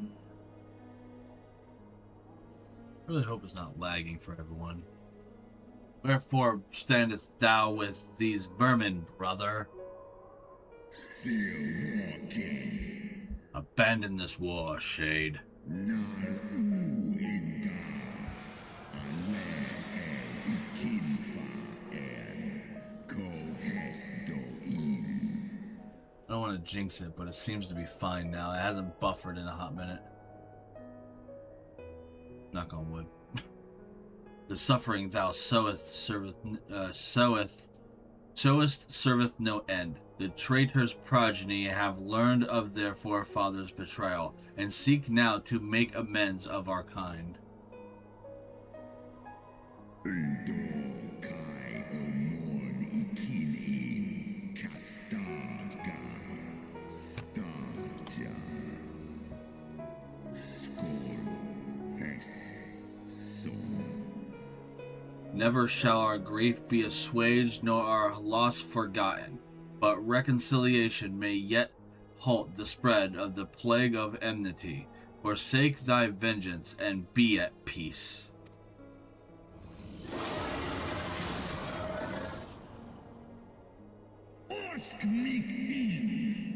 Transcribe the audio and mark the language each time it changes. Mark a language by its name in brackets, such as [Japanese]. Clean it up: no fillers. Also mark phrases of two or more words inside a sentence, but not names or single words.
[English] I really hope it's not lagging for everyone. Wherefore standest thou with these vermin, brother? Still walking. Abandon this war, Shade. Nal u inga. Ale el ikinfa en kohes do in. I don't want to jinx it, but it seems to be fine now. It hasn't buffered in a hot minute. Knock on wood. The suffering thou sowest serveth no end. The traitor's progeny have learned of their forefathers' betrayal, and seek now to make amends of our kind. Undo kai omon ikin in kastaga. Starjas. Skol hes son. Never shall our grief be assuaged, nor our loss forgotten, but reconciliation may yet halt the spread of the plague of enmity. Forsake thy vengeance and be at peace. Orsk mik in.